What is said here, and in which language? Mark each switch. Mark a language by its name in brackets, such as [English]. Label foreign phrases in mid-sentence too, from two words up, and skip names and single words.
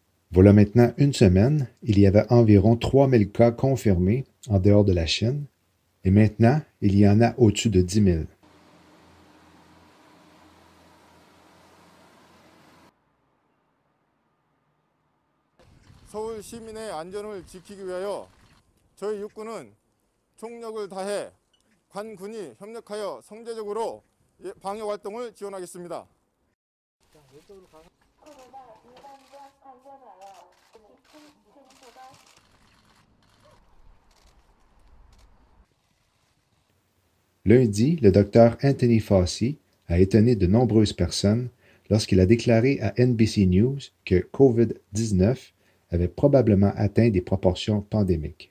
[French] Voilà maintenant une semaine, il y avait environ 3000 cas confirmés en dehors de la Chine, et maintenant, il y en a au-dessus de 10 000. [Korean] 서울 시민의 안전을 지키기 위하여 저희 육군은 총력을 다해 관군이 협력하여 성제적으로 방역 활동을 지원하겠습니다. [French] Lundi, le docteur Anthony Fauci a étonné de nombreuses personnes lorsqu'il a déclaré à NBC News que COVID-19 avait probablement atteint des proportions pandémiques.